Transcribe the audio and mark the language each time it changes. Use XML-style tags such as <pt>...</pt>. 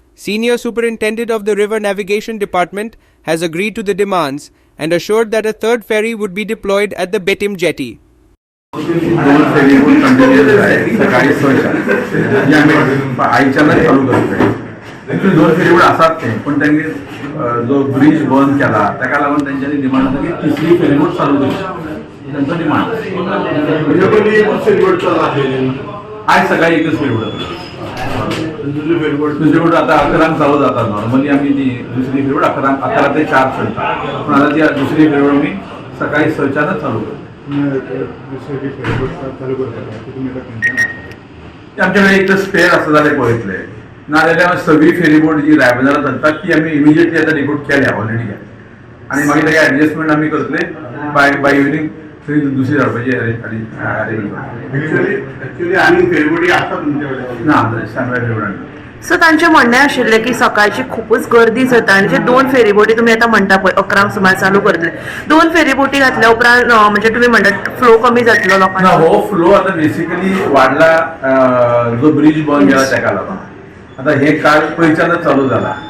<en>Senior Superintendent of the River Navigation Department has agreed to the demands and assured that a third ferry would be deployed at the Betim jetty.</en> <mr>दोन ferryboat continuous आहे सकाळी 6च्या जे आम्ही आयच्यानच चालू करतोय.</mr> <gom>Actually दोन ferryboat आसात ते पण त्यांनी जो ब्रिज बंद केला ताका लागून त्यांच्यानी डिमांड आसा की तिसरी फेरीबोट चालू करची त्यांचा डिमांड.</gom> <mr>आज सकाळी एकच फेरीबोट दुसरी फेरीबोट आता 11 चालू जातात. नॉर्मली आम्ही ती दुसरी फेरीबोट 11 ते 4 चलता पण आता ती दुसरी फेरीबोट आम्ही सकाळी 6च्यानच चालू करतो.</mr> <gom>आमच्याकडे एक तर स्पेअर असं झाले पळयतले नाजाल्यार सगळी फेरीबोट जी रायबंदरां चलतात ती आमी इमिजिएटली आता रिपोर्ट केल्या ऑलरेडी केल्या आणि मागीर ताका एडजस्टमेंट आमी करतले बाय इव्हिनिंग थंय दुसरी धाडपाची अरेंजमेंट. एक्चुअली आनी फेरीबोटी आसा तुमचे कडेन ना सांगल्या फेरीबोट. सो तांचें म्हणणें आशिल्लें की सकाळची खूपच गर्दी जाता आनी जे 2 फेरीबोटी तुमी आतां म्हणटा पळय 11 सुमार चालू करतले 2 फेरीबोटी घातल्या उपरांत म्हणजे तुमी म्हणटात फ्लो कमी जातलो लोकांना. हो फ्लो आता बेसिकली वाडला जो ब्रिज बंद केला ताका लागून. आता हे काल पयच्यानच चालू जाला.</gom>